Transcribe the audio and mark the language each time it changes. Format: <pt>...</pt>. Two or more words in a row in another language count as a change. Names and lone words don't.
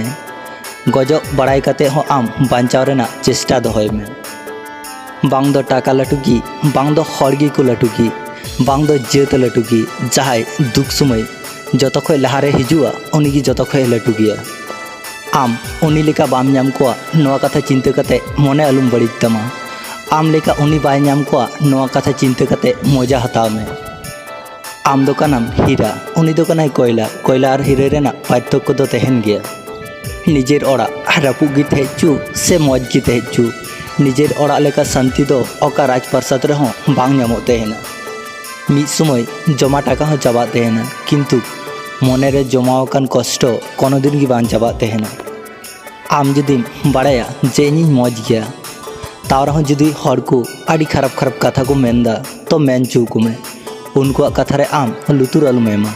<sat>गजो बड़ाई कते हो आम बांचाव रेना चेष्टा दोहय में। बांग दो टाका लटुगी बांग दो हरगी को लटुगी बांग दो जेत लटुगी जहाय दुख समय जत खय लहारे हिजुआ उनी जत खय लटु गया। आम उनी लेका बाम नाम कोआ नोआ कथा चिंता कते मने आलुम बड़िज तमा। आम लेका उनी बाय नाम कोआ नोआ कथा चिंता कते मजा हताव में। आम दो कानाम हीरा उनी दो कानाय कोयला कोयला और हीरे रेना पार्थक्य दो तहन गया। निजेर ओड़ा रापुग गी तहेचु से मौज गी तहेचु निजेर ओड़ा लेका शांति दो ओका राजप्रसाद रेहों बांग नामो तहेना। मिद समय जमा टाका हो चाबा तहेना किन्तु मने रे जमावकान कष्ट कोनो दिन गी बांग चाबा तहेना। आम जुदी बाड़ाया जे इᱧ मौज गया ताव रहों जुदी हर को आड़ी खराब खराब कथा को मेनदा तो मेन चुको में उनको कथा रे आम लुतुर आलुम एमा।</sat>